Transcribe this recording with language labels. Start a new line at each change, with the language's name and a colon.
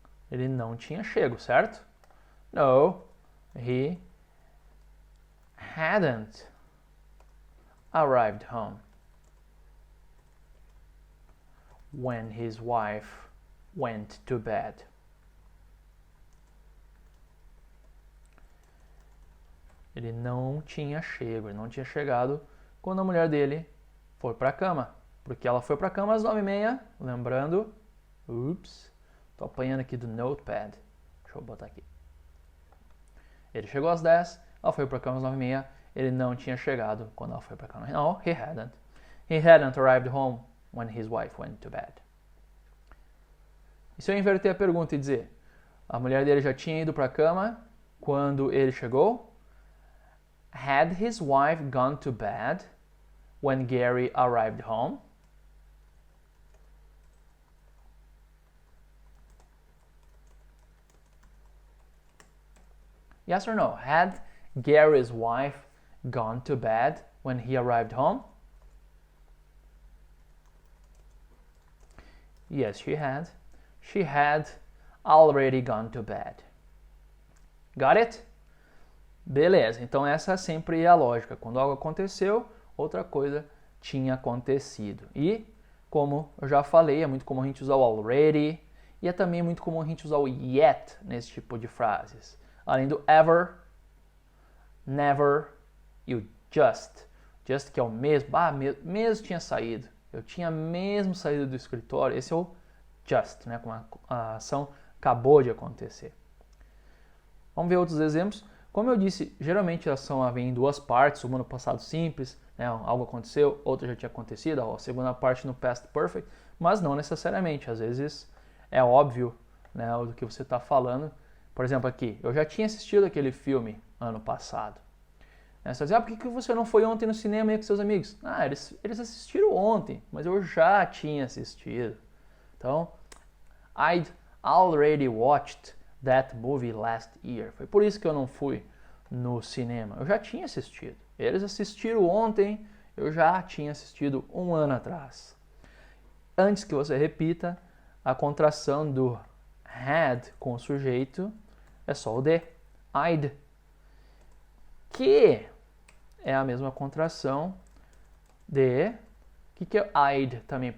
Portuguese: Ele não tinha chego, certo?
English: No, he hadn't arrived home when his wife went to bed.
Portuguese: Ele não tinha chego, ele não tinha chegado quando a mulher dele foi para a cama. Porque ela foi para a cama às 9h30, lembrando, tô apanhando aqui do notepad, deixa eu botar aqui. Ele chegou às 10, ela foi para a cama às 9h30, ele não tinha chegado quando ela foi para a cama.
English: No, he hadn't. He hadn't arrived home when his wife went to bed.
Portuguese: E se eu inverter a pergunta e dizer, a mulher dele já tinha ido para a cama quando ele chegou?
English: Had his wife gone to bed when Gary arrived home? Yes or no? Had Gary's wife gone to bed when he arrived home? Yes, she had. She had already gone to bed. Got it?
Portuguese: Beleza, então essa sempre é a lógica. Quando algo aconteceu, outra coisa tinha acontecido. E, como eu já falei, é muito comum a gente usar o already e é também muito comum a gente usar o yet nesse tipo de frases. Além do ever, never e o just. Just que é o mesmo. Mesmo tinha saído. Eu tinha mesmo saído do escritório. Esse é o just, né? Como a ação acabou de acontecer. Vamos ver outros exemplos. Como eu disse, geralmente a ação vem em duas partes. Uma no passado simples, né? Algo aconteceu, outra já tinha acontecido. A segunda parte no past perfect, mas não necessariamente. Às vezes é óbvio, né, do que você está falando. Por exemplo, aqui, eu já tinha assistido aquele filme ano passado. Você vai dizer, por que você não foi ontem no cinema aí com seus amigos? Eles assistiram ontem, mas eu já tinha assistido.
English: Então, I'd already watched that movie last year.
Portuguese: Foi por isso que eu não fui no cinema. Eu já tinha assistido. Eles assistiram ontem, eu já tinha assistido um ano atrás. Antes que você repita, a contração do had com o sujeito é só o de, I'd, que é a mesma contração de, o que é I'd também?